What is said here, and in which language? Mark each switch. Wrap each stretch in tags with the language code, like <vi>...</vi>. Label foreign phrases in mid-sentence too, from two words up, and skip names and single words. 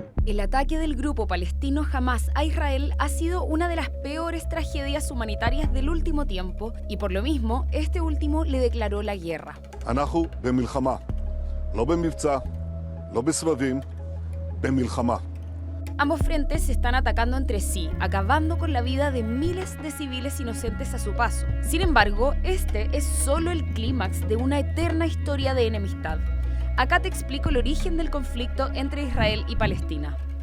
<es>El ataque del grupo palestino Hamás a Israel ha sido una de las peores tragedias humanitarias del último tiempo y por lo mismo, este último le declaró la guerra.</es> <he>אנחנו במלחמה, לא במבצע, לא בסבבים, במלחמה.</he> <es>Ambos frentes se están atacando entre sí, acabando con la vida de miles de civiles inocentes a su paso. Sin embargo, este es solo el clímax de una eterna historia de enemistad. Acá te explico el origen del conflicto entre Israel y Palestina.</es>